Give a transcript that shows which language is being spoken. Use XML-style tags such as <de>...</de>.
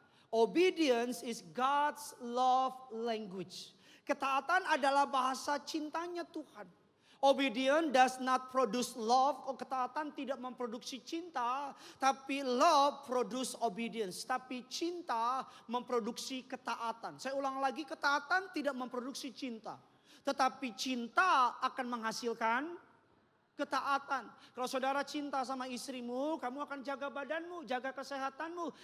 <en>Obedience is God's love language.</en> <id>Ketaatan adalah bahasa cintanya Tuhan.</id> <en>Obedience does not produce love.</en> <id>Ketaatan tidak memproduksi cinta. Tapi</id> <en>love produce obedience.</en> <id>Tapi cinta memproduksi ketaatan. Saya ulang lagi, ketaatan tidak memproduksi cinta. Tetapi cinta akan menghasilkan ketaatan. Kalau saudara cinta sama istrimu, kamu akan jaga badanmu, jaga kesehatanmu.</id>